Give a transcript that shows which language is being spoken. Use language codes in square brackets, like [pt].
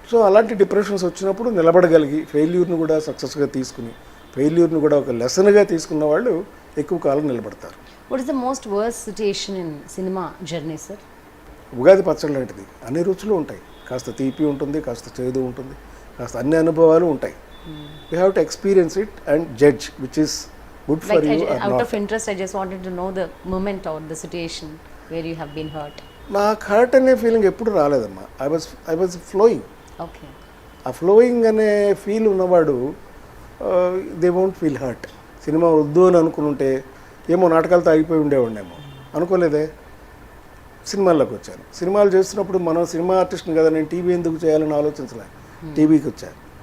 [te] So అలాంటి depressions వచ్చినప్పుడు నిలబడగలిగి ఫెయిల్యూర్ని కూడా సక్సెస్గా తీసుకుని, ఫెయిల్యూర్ని కూడా ఒక లెసన్గా తీసుకున్న వాళ్ళు ఎక్కువ కాలం నిలబడతారు. [en] What is the most worst situation in cinema journey sir? [te] Ugadi పచ్చడి లాంటిది. అన్ని రుచులు ఉంటాయి. కాస్త తీపి ఉంటుంది, కాస్త చేదు ఉంటుంది, కాస్త అన్ని అనుభవాలు ఉంటాయి. [en] You have to experience it and judge which is good for you or out not. of interest, I just wanted to know the moment or the situation where you have been hurt. [te] నాకు hurt అనే feeling ఎప్పుడు రాలేదమ్మా. [en] I was flowing. Okay. [te] ఆ flowing అనే feel ఉన్నవాడు [en] They won't feel hurt. [te] Cinema వద్దు అని అనుకుని ఉంటే ఏమో నాటకాలతో అయిపోయి ఉండేవాడినేమో, అనుకోలేదే. సినిమాల్లోకి వచ్చాను. సినిమాలు చేస్తున్నప్పుడు మనం సినిమా ఆర్టిస్ట్ని కదా, నేను టీవీ ఎందుకు చేయాలని ఆలోచించలే. టీవీకి వచ్చాను.